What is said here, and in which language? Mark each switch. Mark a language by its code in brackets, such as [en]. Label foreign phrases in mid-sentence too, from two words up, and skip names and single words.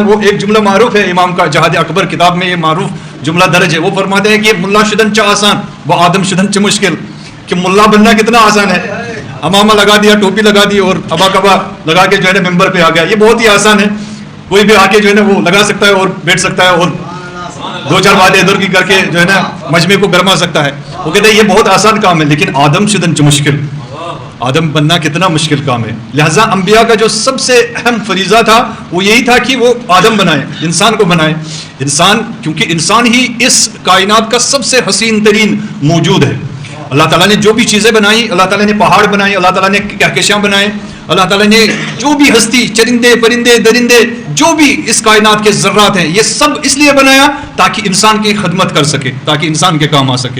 [ur] وہ ایک جملہ معروف ہے امام کا، جہاد اکبر کتاب میں یہ معروف جملہ درج ہے، وہ فرماتے ہیں کہ [fa] ملا شدن چا آسان وہ آدم شدن چ مشکل، [ur] کہ ملا بننا کتنا آسان ہے، امامہ لگا دیا، ٹوپی لگا دی اور ابا کبا لگا کے جو ہے نا ممبر پہ آ گیا، یہ بہت ہی آسان ہے، کوئی بھی آ کے جو ہے نا وہ لگا سکتا ہے اور بیٹھ سکتا ہے اور دو چار باتیں ادھر کی کر کے جو ہے نا مجمع کو گرما سکتا ہے۔ وہ کہتے ہیں یہ بہت آسان کام ہے، لیکن [fa] آدم شدن چ مشکل، [ur] آدم بننا کتنا مشکل کام ہے۔ لہٰذا انبیاء کا جو سب سے اہم فریضہ تھا وہ یہی تھا کہ وہ آدم بنائے، انسان کو بنائے۔ انسان، کیونکہ انسان ہی اس کائنات کا سب سے حسین ترین موجود ہے۔ اللہ تعالیٰ نے جو بھی چیزیں بنائی، اللہ تعالیٰ نے پہاڑ بنائے، اللہ تعالیٰ نے کہکشاں بنائے، اللہ تعالیٰ نے جو بھی ہستی، چرندے پرندے درندے، جو بھی اس کائنات کے ذرات ہیں، یہ سب اس لیے بنایا تاکہ انسان کی خدمت کر سکے، تاکہ انسان کے کام آ سکے۔